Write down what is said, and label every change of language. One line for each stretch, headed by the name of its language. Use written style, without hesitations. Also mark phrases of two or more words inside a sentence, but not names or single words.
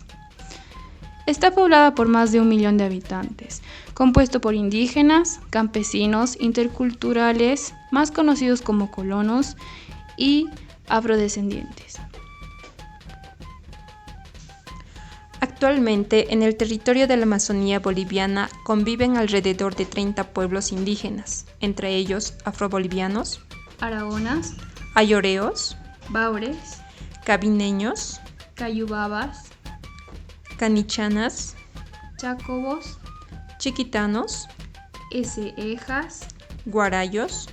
Spanish: Está poblada por más de 1 millón de habitantes, compuesto por indígenas, campesinos, interculturales, más conocidos como colonos, y afrodescendientes. Actualmente, en el territorio de la Amazonía boliviana conviven alrededor de 30 pueblos indígenas, entre ellos afrobolivianos, Araonas, ayoreos, baures, cabineños, cayubabas, canichanas, chacobos, chiquitanos, esejas, guarayos,